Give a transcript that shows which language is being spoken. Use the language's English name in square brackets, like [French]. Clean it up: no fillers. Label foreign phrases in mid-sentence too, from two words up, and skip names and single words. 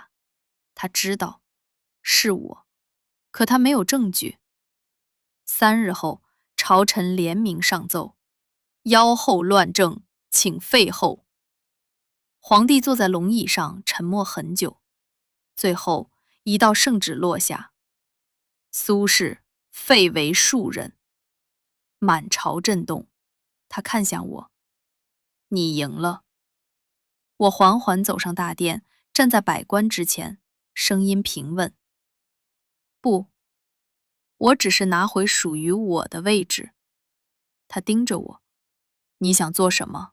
[Chinese] 他知道是我，可他沒有證據。3日後，朝臣聯名上奏：妖後亂政，請廢後。皇帝坐在龍椅上，沉默很久。最後，一道聖旨落下， 蘇軾廢為庶人。滿朝震動，他看向我，你贏了。我緩緩走上大殿，站在百官之前，聲音平穩。不，我只是拿回屬於我的位置。他盯着我，你想做什麼？